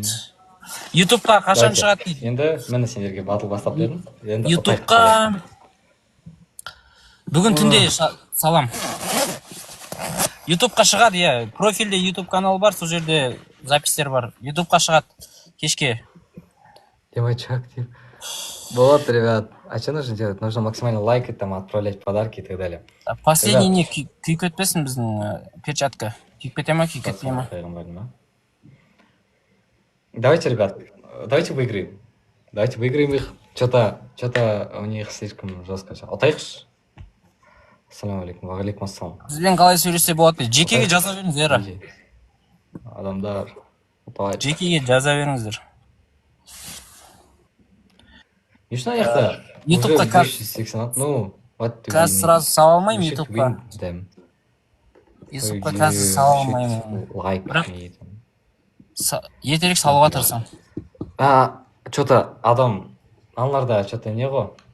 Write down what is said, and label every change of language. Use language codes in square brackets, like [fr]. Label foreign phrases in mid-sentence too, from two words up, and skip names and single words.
[kk] Ютубқа қашан шығады дейді? Енді мені сендерге батл бастап бердім. Ютубқа бүгін түнде салам. Ютубқа шығады, профильде ютуб канал бар, сол жерде запистер бар. Ютубқа шығады кешке. [ru] Девочек, вот, ребят, а что нужно делать? Нужно максимально лайкать, там, отправлять подарки и так далее. [kk] Последний не күйіп кетпесін біздің перчатка. Күйіп кете ма, күйіп кетпей ма? [ru] Давайте, ребят, давайте выиграем их. Что-то у них слишком жестко. [kk] Отайықшы. [ar] السلام عليكم، وعليكم السلام. [kk] Бізбен қалай сөйлесе болады? Жекеге жаза беріңіздер. Адамдар. Жекеге жаза беріңіздер. Не үшін аяқта? Ютубқа қазір сразу сала алмаймын ютубқа. Ютубқа қазір сала алмаймын. Ертерек салуға тырысам. Что-то адам, аналарда что-то не ғой.